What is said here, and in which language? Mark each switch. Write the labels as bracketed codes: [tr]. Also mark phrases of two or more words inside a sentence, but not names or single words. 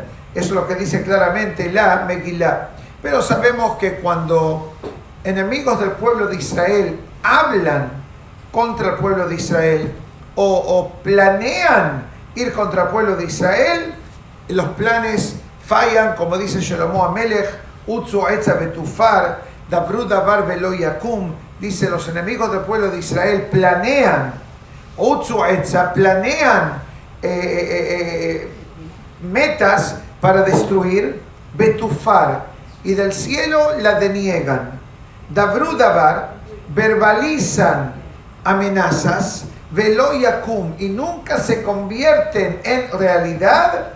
[es] Eso es lo que dice claramente la Megilá. Pero sabemos que cuando enemigos del pueblo de Israel hablan contra el pueblo de Israel o planean ir contra el pueblo de Israel, los planes fallan, como dice Shlomo Amelech, [he] עוצו עצה ותופר, דברו דבר ולא יקום. [es] Dice, los enemigos del pueblo de Israel planean, [he] עוצו עצה, [es] planean metas para destruir, Betufar, y del cielo la deniegan. [he] דברו דבר, [es] verbalizan amenazas, [he] ולא יקום, [es] y nunca se convierten en realidad.